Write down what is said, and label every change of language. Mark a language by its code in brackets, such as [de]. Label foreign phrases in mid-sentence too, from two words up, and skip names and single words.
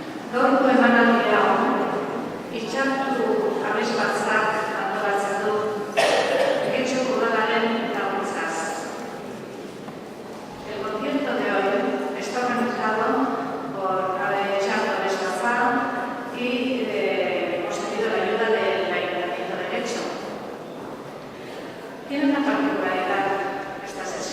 [eu] Gaurko emanaldi hau, hitzartu abesbatzak antolatzen du Getxoko udalaren laguntzaz. [es] El concierto de hoy está organizado por Getxoko abesbatzak y hemos tenido la ayuda del Ayuntamiento de Getxo. Tiene una particularidad esta sesión.